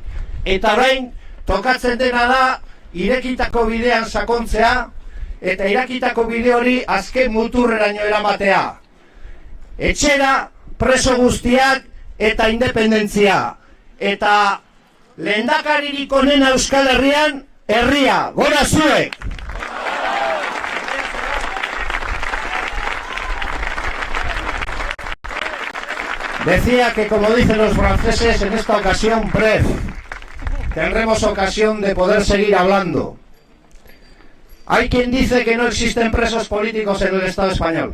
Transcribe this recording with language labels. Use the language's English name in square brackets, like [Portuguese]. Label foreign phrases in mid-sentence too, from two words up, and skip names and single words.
[Basque] Eta orain tokatzen dena da irekitako bidean sakontzea eta irekitako bide hori azken muturreraino eramatea. Etxera, preso guztiak eta independentzia. Eta lehendakaririk onena Euskal Herrian, herria, gora zuek! [Spanish] Decía que, como dicen los franceses, en esta ocasión, bref, tendremos ocasión de poder seguir hablando. Hay quien dice que no existen presos políticos en el Estado español.